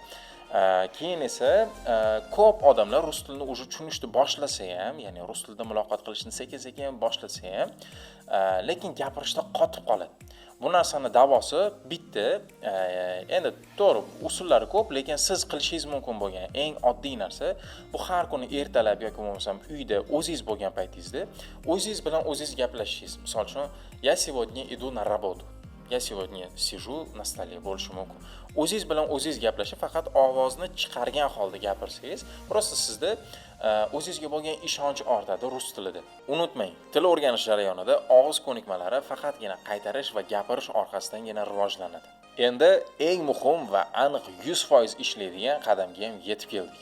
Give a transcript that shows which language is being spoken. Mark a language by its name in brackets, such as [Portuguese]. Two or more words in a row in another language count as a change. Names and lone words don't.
[Uzbek] Keyin esa ko'p odamlar rus tilini уже tushunishni boshlasa ham, ya'ni rus tilida muloqot qilishni sekin-sekin boshlasa ham, lekin gapirishda qotib qoladi. Bu narsani davosi bitta, endi to'g'ri, usullari ko'p, lekin siz qilishingiz mumkin bo'lgan eng oddiy narsa bu har kuni ertalab yoki bo'lmasam uyda o'zingiz bo'lgan paytingizda o'zingiz bilan o'zingiz gaplashishingiz. Misol uchun, [Russian] я сегодня иду на работу. Я сегодня сижу на столе [Uzbek] bo'lishi mumkin. O'zingiz bilan o'zingiz gaplashib, faqat ovozni chiqargan holda gapirsangiz, prosta sizda o'zingizga bo'lgan ishonch ortadi rus tilida. Unutmang, til o'rganish jarayonida og'iz ko'nikmalari faqatgina qaytarish va gapirish orqasidangina rivojlanadi. Endi eng muhim va aniq 100% ishlaydigan qadamga ham yetib keldik.